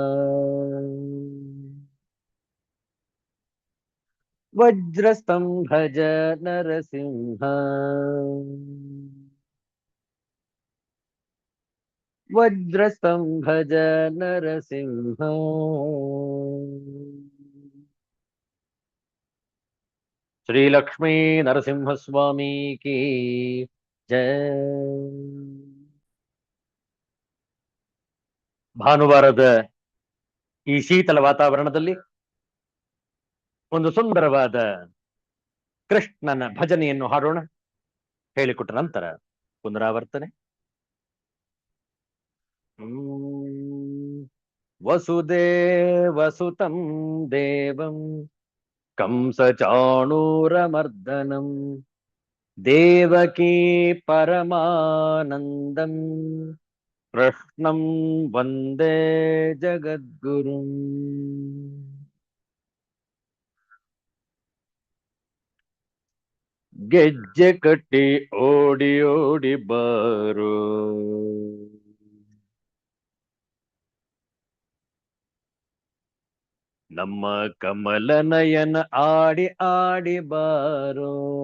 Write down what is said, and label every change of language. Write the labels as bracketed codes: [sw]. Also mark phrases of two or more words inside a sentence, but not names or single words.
[sa] ವಜ್ರಸ್ತಂಭಜ ನರಸಿಂಹ ವಜ್ರಸ್ತಂಭಜ ನರಸಿಂಹ ಶ್ರೀ ಲಕ್ಷ್ಮೀ ನರಸಿಂಹಸ್ವಾಮಿ ಕಿ ಜಯ. [kn] ಭಾನುವಾರದ ಈ ಶೀತಲ ವಾತಾವರಣದಲ್ಲಿ ಒಂದು ಸುಂದರವಾದ ಕೃಷ್ಣನ ಭಜನೆಯನ್ನು ಹಾಡೋಣ. ಹೇಳಿಕೊಟ್ಟ ನಂತರ ಪುನರಾವರ್ತನೆ. [sa] ವಸುದೇವಸುತಂ ದೇವಂ ಕಂಸಚಾಣೂರಮರ್ದನಂ ದೇವಕೀ ಪರಮಾನಂದಂ ಕೃಷ್ಣಂ ವಂದೇ ಜಗದ್ಗುರುಂ. [kn] ಗೆಜ್ಜೆ ಕಟ್ಟಿ ಓಡಿ ಓಡಿ ಬಾರೋ ನಮ್ಮ ಕಮಲ ನಯನ ಆಡಿ ಆಡಿ ಬಾರೋ.